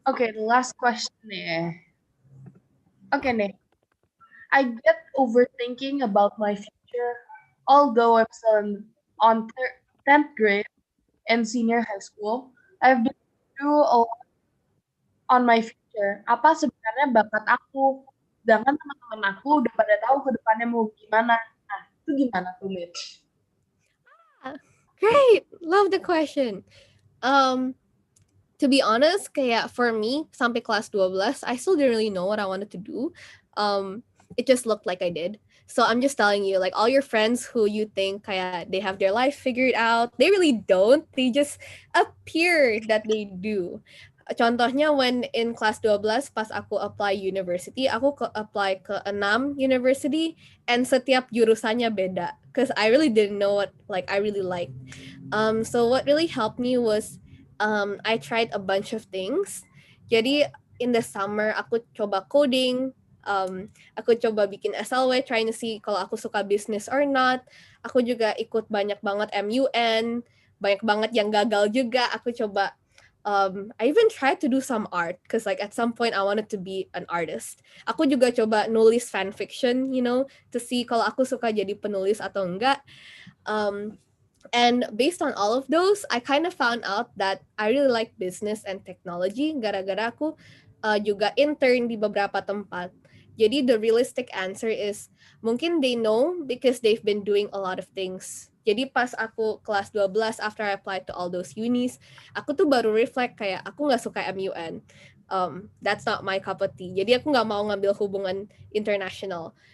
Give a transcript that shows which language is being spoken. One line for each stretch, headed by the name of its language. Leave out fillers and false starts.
English: Okay, the last question nih. Okay nih. I get overthinking about my future, although I'm still on 10th grade and senior high school. I've been through a lot on my future.
Indonesian: Apa sebenarnya bakat aku? Sedangkan teman-teman aku udah pada tahu ke depannya mau gimana. Nah, itu gimana tuh, Mitch?
English: Great, love the question. To be honest,
Indonesian: kaya
English: for me,
Indonesian: sampai kelas 12,
English: I still didn't really know what I wanted to do. It just looked like I did. So I'm just telling you, like all your friends who you think
Indonesian: kaya
English: they have their life figured out, they really don't. They just appear that they do.
Indonesian: Contohnya
English: when in class 12
Indonesian: pas aku
English: apply university, aku apply ke 6 university and
Indonesian: setiap jurusannya beda
English: because I really didn't know what like I really liked. So what really helped me was I tried a bunch of things.
Indonesian: Jadi
English: in the summer
Indonesian: aku coba
English: coding,
Indonesian: aku coba bikin
English: SLW trying to see
Indonesian: kalau aku suka
English: business or not.
Indonesian: Aku juga ikut banyak banget MUN, banyak banget yang gagal juga. Aku coba
English: I even tried to do some art because like at some point I wanted to be an artist.
Indonesian: Aku juga coba nulis
English: fan fiction, you know, to see
Indonesian: kalau aku suka jadi penulis atau enggak.
English: And based on all of those, I kind of found out that I really like business and technology.
Indonesian: Gara-gara aku juga intern di beberapa tempat. Jadi
English: the realistic answer is
Indonesian: mungkin
English: they know because they've been doing a lot of things.
Indonesian: Jadi pas aku kelas 12
English: after I applied to all those unis,
Indonesian: aku tuh baru reflect kayak aku nggak suka MUN.
English: That's not my cup of tea.
Indonesian: Jadi aku nggak mau ngambil hubungan international.